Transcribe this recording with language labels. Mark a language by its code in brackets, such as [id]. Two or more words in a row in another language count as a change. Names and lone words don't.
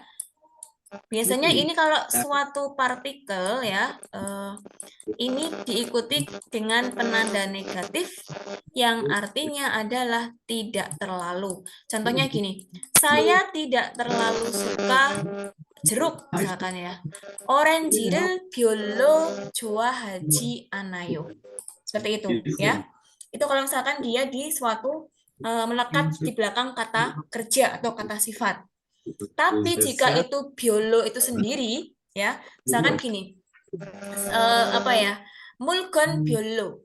[id] Biasanya ini kalau suatu partikel ya, ini diikuti dengan penanda negatif yang artinya adalah tidak terlalu. Contohnya gini, saya tidak terlalu suka jeruk misalkan ya. [ko] 오렌지를 별로 좋아하지 않아요. [id] Seperti itu ya. Itu kalau misalkan dia di suatu melekat di belakang kata kerja atau kata sifat. Tapi jika itu biolo itu sendiri ya, misalkan gini. Apa ya? [ko] 물건 별로.